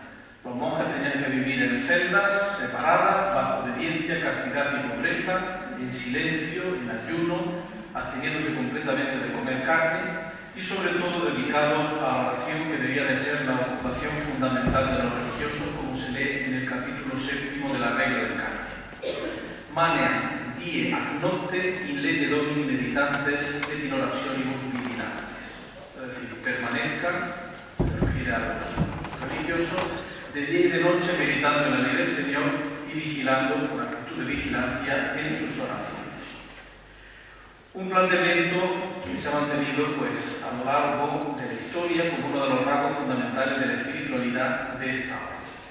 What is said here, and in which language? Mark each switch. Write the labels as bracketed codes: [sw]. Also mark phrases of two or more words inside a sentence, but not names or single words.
[es] Los monjes tenían que vivir en celdas separadas, bajo obediencia, castidad y pobreza, en silencio, en ayuno, absteniéndose completamente de comer carne y sobre todo dedicados a la oración, que debía de ser la ocupación fundamental de los religiosos, como se lee en el capítulo 7 de la regla del Carmen. [la] Maneant die ac nocte in lege Domini meditantes et in orationibus vigilantes. [es] Es decir, permanezcan, se refiere a los religiosos, de día y de noche meditando en la ley del Señor y vigilando con actitud de vigilancia en sus oraciones. Un planteamiento que se ha mantenido pues, a lo largo de la historia como uno de los rasgos fundamentales de la espiritualidad de esta orden.